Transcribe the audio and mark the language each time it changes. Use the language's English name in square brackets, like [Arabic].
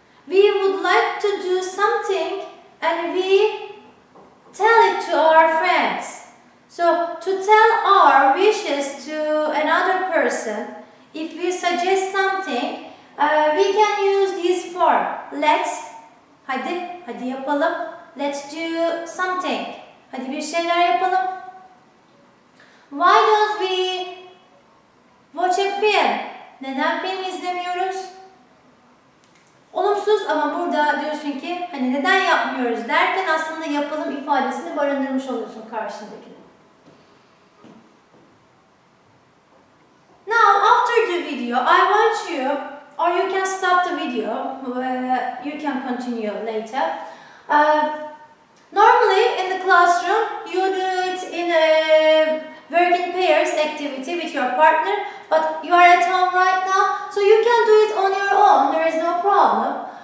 [English] We would like to do something and we tell it to our friends. So, to tell our wishes to another person, if we suggest something, we can use this form. Let's, [Turkish] hadi yapalım. [English] Let's do something. [Turkish] Hadi bir şeyler yapalım. [English] Why don't we watch a film? [Turkish] Neden film izlemiyoruz? Olumsuz ama burada diyorsun ki hani neden yapmıyoruz derken aslında yapalım ifadesini barındırmış oluyorsun karşındakine. [English] Now, after the video, I want you, or you can stop the video, you can continue later. Normally, in the classroom, you do it in a work in pairs activity with your partner, but you are at home right now, so you can do it on your own, there is no problem.